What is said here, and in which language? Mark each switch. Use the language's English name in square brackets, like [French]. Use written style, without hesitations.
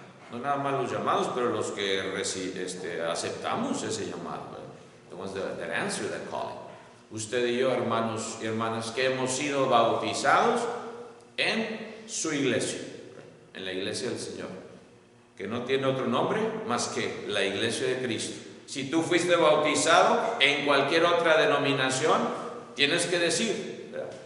[Spanish] No nada más los llamados, pero los que aceptamos ese llamado. [English] The ones that answer that calling. [Spanish] Usted y yo, hermanos y hermanas, que hemos sido bautizados en su iglesia, en la iglesia del Señor, que no tiene otro nombre más que la iglesia de Cristo. Si tú fuiste bautizado en cualquier otra denominación, tienes que decir, ¿verdad?